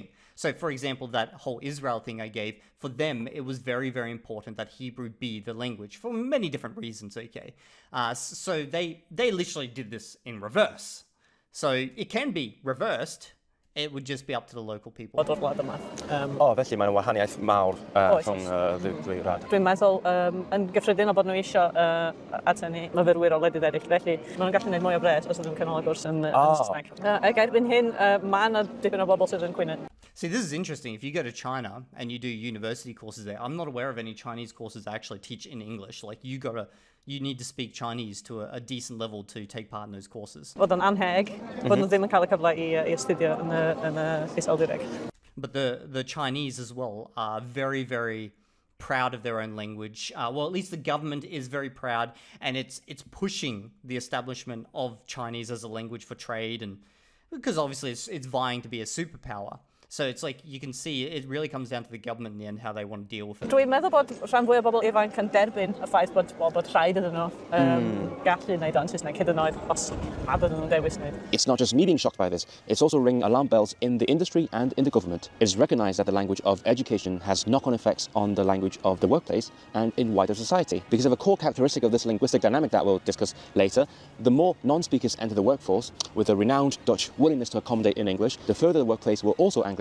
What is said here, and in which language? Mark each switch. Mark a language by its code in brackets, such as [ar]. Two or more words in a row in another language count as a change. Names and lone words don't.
[en] So, for example, that whole Israel thing I gave, for them, it was very, very important that Hebrew be the language for many different reasons, okay? So they literally did this in reverse. So it can be reversed. It would just be up to the local people. [cy] Felly mae'n wahaniaeth mawr rhwng y ddwy rad. Dwi'n meddwl yn gyffredinol bod nhw eisiau atenu myfyrwyr o wledydd eraill, felly maen nhw'n gallu gwneud mwy o bres os ydyn nhw'n cynnal y gwrs yn Saesneg. Ac erbyn hyn, mae yna dipyn o bobl sydd yn cwyno. [en] See, this is interesting. If you go to China and you do university courses there, I'm not aware of any Chinese courses that actually teach in English. Like, you need to speak Chinese to a decent level to take part in those courses. [cy] Bod yn anheg, bod nhw ddim yn cael y cyfle I astudio yn Iseldireg. [en] But the Chinese as well are very, very proud of their own language. Well, at least the government is very proud, and it's pushing the establishment of Chinese as a language for trade, and because obviously it's vying to be a superpower. So it's like, you can see, it really comes down to the government in the end, how they want to deal with it. [cy] Dwi'n meddwl bod rhan fwy o bobl ifanc yn derbyn y ffaith bod rhaid iddyn nhw gallu wneud o'n Saesneg hyd yn oed os nad ydyn nhw'n dewis wneud. [en] It's not just me being shocked by this, it's also ringing alarm bells in the industry and in the government. It is recognised that the language of education has knock-on effects on the language of the workplace and in wider society. Because of a core characteristic of this linguistic dynamic that we'll discuss later, the more non-speakers enter the workforce with a renowned Dutch willingness to accommodate in English, the further the workplace will also anglicize.